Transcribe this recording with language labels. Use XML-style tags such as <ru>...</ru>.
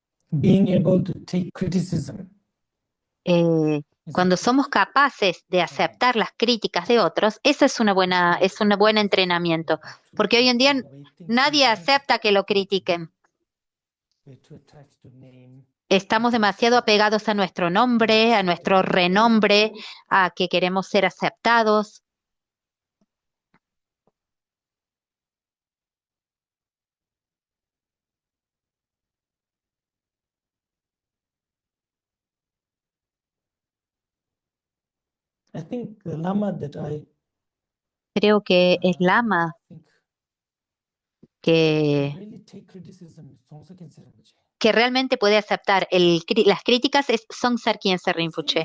<en>Being able to take criticism is</en> <es>Cuando</es> <en>a</en> <es>somos capaces de aceptar las críticas de otros, esa es un buen entrenamiento, porque hoy en día nadie acepta que lo critiquen.</es> <en>we're too attached to name.</en> <es>Estamos demasiado apegados a nuestro nombre, a nuestro renombre, a que queremos ser aceptados.</es> <en>I think the Lama that I</en> <es>Creo que el lama</es> <en>think</en> <es>que,</es> <en>really take criticism is Songsa Khyentse Rinpoche.</en> <es>que realmente puede aceptar las críticas es Songsar Khyentse Rinpoche.</es>